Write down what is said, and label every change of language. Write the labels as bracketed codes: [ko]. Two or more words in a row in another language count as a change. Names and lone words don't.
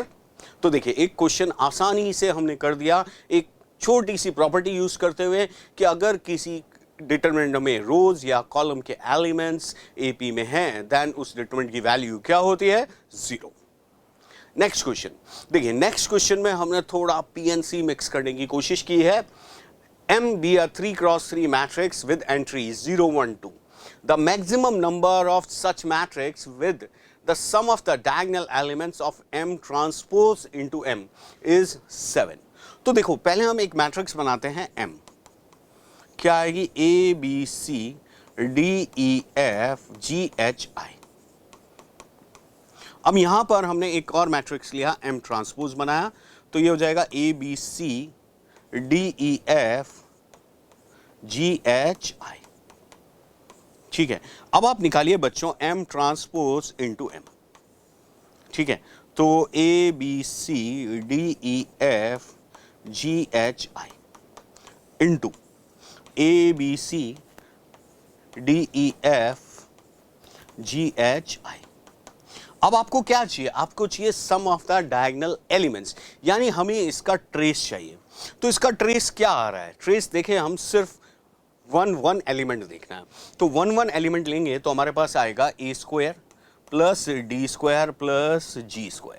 [hi] तो देखिए एक क्वेश्चन आसानी से हमने कर दिया एक छोटी सी [en] property use [hi] करते हुए कि अगर किसी डिटरमिनेंट में रोज या कॉलम के एलिमेंट्स AP में हैं देन उस डिटरमिनेंट की वैल्यू क्या होती है 0। [en] next question [hi] देखिए, [en] next question [hi] में हमने थोड़ा PNC मिक्स करने की कोशिश की है। [en] M be a 3x3 matrix with entries 0 1 2, the maximum number of such matrix with the sum of the diagonal elements of M transpose into M is 7। [hi] तो देखो पहले हम एक मैट्रिक्स बनाते हैं M, क्या आएगी A B C D E F G H I। अब यहां पर हमने एक और मैट्रिक्स लिया M ट्रांसपोज बनाया, तो ये हो जाएगा A B C D E F G H I। ठीक है, अब आप निकालिए बच्चों M [en] transpose into [hi] M। ठीक है, तो A B C D E F G H I इंटू A B C D E F G H I। अब आपको क्या चाहिए, आपको चाहिए [en] sum of the diagonal elements, [hi] यानी हमें इसका ट्रेस चाहिए। तो इसका ट्रेस क्या आ रहा है, ट्रेस देखें हम सिर्फ [en] one element [hi] देखना है, तो [en] one element [hi] लेंगे तो हमारे पास आएगा [en] A square plus D square plus G square.